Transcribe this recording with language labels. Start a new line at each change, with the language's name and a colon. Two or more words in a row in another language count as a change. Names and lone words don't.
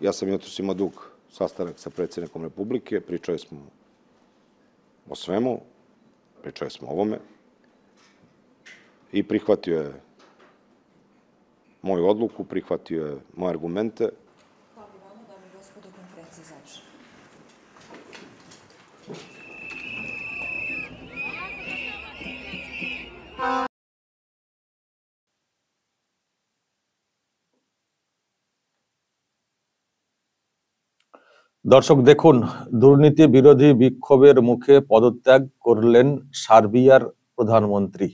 Serbian: Ja sam jutros imao dug sastanak sa predsjednikom Republike, pričali smo o svemu, pričali smo o ovome i prihvatio je moju odluku, prihvatio je moje argumente. Hvala vama, dame i gospodo, konferencija završena.
Bangla: দর্শক দেখুন, দুর্নীতি বিরোধী বিক্ষোভের মুখে পদত্যাগ করলেন সার্বিয়ার প্রধানমন্ত্রী।